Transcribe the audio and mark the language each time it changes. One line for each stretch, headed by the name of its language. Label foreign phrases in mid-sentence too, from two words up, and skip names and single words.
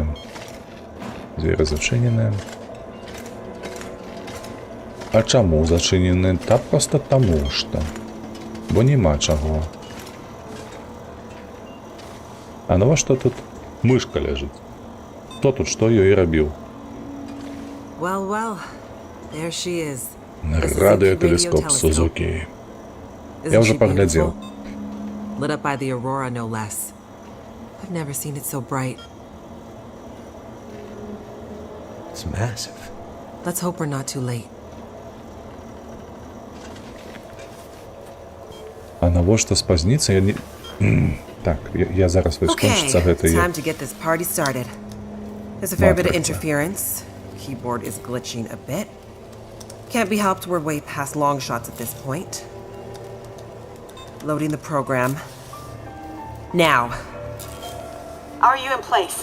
Belarusian: Дзверы зачыненыя. А чаму зачынены? Та проста таму што. Бо няма чаго. А навошта тут мышка ляжыць? Хто тут што ёй рабіў?
English: Well, well, there she is.
Belarusian: Радыётэлескоп Сузукі.
Russian: Я уже поглядел.
English: Lit up by the aurora, no less. I've never seen it so bright. It's massive. Let's hope we're not too late.
Belarusian: А навошта спазніцца? Я не... Так, я зараз вось скончыцца гэта.
English: Time to get this party started. There's a fair bit of interference. Keyboard is glitching a bit. Can't be helped, we're way past long shots at this point. Loading the program. Now. Are you in place?